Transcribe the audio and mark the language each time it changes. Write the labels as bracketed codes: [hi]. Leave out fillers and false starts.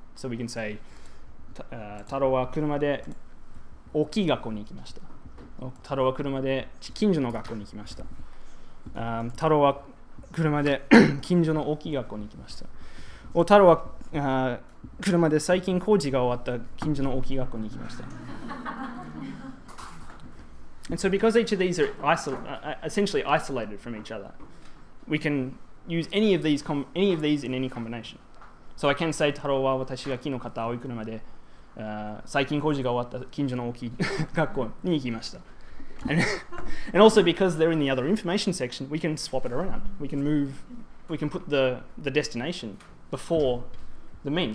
[en] So we can say [ja] 太郎は車で大きい学校に行きました. 太郎は車で近所の学校に行きました.太郎は車で近所の大きい学校に行きました。太郎は車で最近工事が終わった近所の大きい学校に行きました。 [en] And so because each of these are essentially isolated from each other, we can use any of these in any combination. So I can say [ja] 太郎は私が昨日買った青い車で最近工事が終わった近所の大きい学校に行きました。 [en] And also because they're in the other information section, we can swap it around. We can put the destination before the mean.